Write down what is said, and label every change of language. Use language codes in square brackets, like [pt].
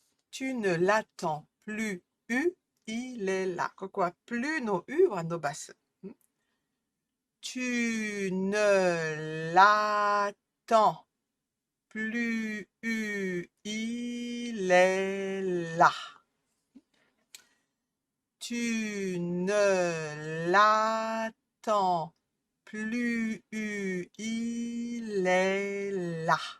[fr] Tu ne l'attends plus, il est là. [ja] ここはplus のは伸ばす。 [fr] Tu ne l'attends plus, il est là. Tu ne l'attends plus, il est là.